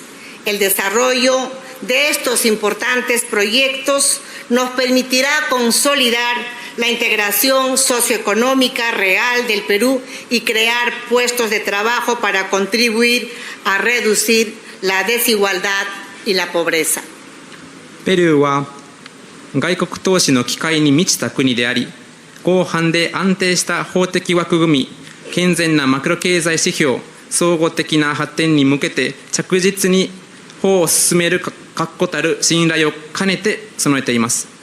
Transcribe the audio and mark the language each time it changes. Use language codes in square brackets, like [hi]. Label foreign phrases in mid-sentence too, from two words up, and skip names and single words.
[es] El desarrollo de estos importantes proyectos nos permitirá consolidar la integración socioeconómica real del Perú y crear puestos de trabajo para contribuir a reducir la desigualdad y la pobreza. [ja] ペルーは外国投資の機会に満ちた国であり、 広範で安定した法的枠組み、健全なマクロ経済指標、総合的な発展に向けて着実に法を進める確固たる信頼を兼ねて備えています。